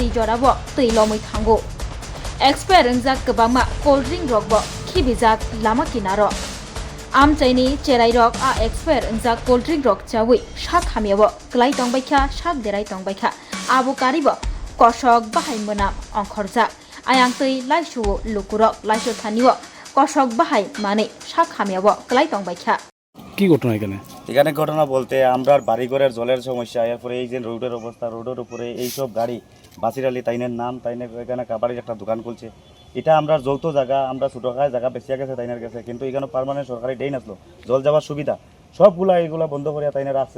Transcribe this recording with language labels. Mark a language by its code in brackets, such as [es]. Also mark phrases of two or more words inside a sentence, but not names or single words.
[trp] जराबो तैलमै थांगो एक्सपायर ओंजाक गोबांमा [en] cold drink [trp] रकबो खिबिजाक लामा किनारो आमचाइनि चेराइ रक आ एक्सपायर ओंजाक [en] cold drink [trp] रक चावै शाक हामियावो क्लाइ तंबायखा शाक देराइ तंबायखा आबो कारिबो कशक बाहाय मोनाम अंखरजाक आयां तै लाइसु लुकुरक लाइसु थानिवो कशक बाहाय माने शाक हामियावो क्लाइ तंबायखा [bn] কি ঘটনা এখানে ঘটনা বলতে আমরা বাড়িঘরের জলের সমস্যা এরপরে এই যে রোডের অবস্থা রোডের উপরে এইসব গাড়ি বাসির আলী তাইনের নাম তাইনে এখানে কাবাড়ির একটা দোকান খুলছে এটা আমরা যৌথ জায়গা আমরা ছোটো খায় জায়গা বেশিয়া গেছে তাইনের গেছে কিন্তু এখানে পার্মানেন্ট সরকারি ডেইন আসলো জল যাওয়ার সুবিধা সবগুলা এইগুলা বন্ধ করিয়া তাইনে রাখছে